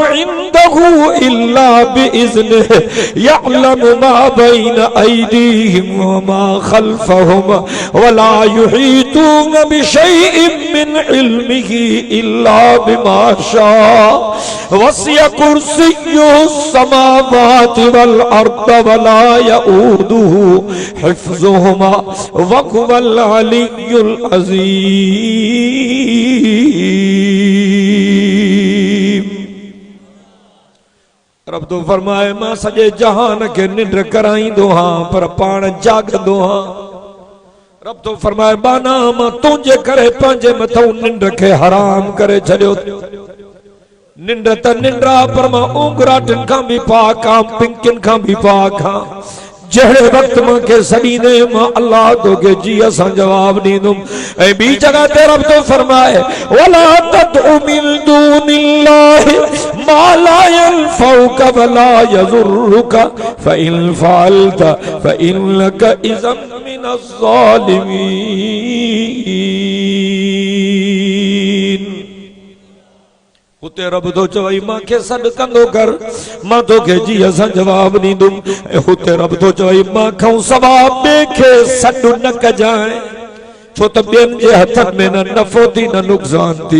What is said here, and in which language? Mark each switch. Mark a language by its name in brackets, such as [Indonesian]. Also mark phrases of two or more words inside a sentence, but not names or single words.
[Arabic] عنده إلا بإذنه يعلم ما بين أيديهم وما خلفهم ولا يحيطون بشيء من علمه إلا بما شاء وسع كرسيه السماوات والأرض ولا يؤوده حفظهما وهو العلي العظيم. [Sindhi] रब तो फरमाए मां सॼे जहान के निंड कराईंदो हां पर पाण जागंदो हां। रब तो फरमाए बाना मां तुंहिंजे करे पंहिंजे मथां निंड खे हराम करे छॾियो। निंड त निंड आहे पर मां ऊंघराटनि खां भी पाक आं, पिंकिन खां भी पाक आं। जड़े वक्त मूंखे सॾींदे मां अल्लाह तोखे जीअ सां जवाब ॾींदुमि। ऐं ॿी जगह ते रब तो फरमाए [Arabic] ولا تدع من دون الله ما لا ينفعك ولا يضرك فإن فعلت فإنك إذا من الظالمين. [Sindhi] उते रब तो चवई मांखे सॾु कंदो कर, मां तोखे जीअ सां जवाब ॾींदुमि। ऐं हुते रब तो चवई मां खां सवाइ ॿिए खे सॾु न कजांइ, छो त ॿियनि जे हथनि में न नफ़ो थी न नुक़सान थी।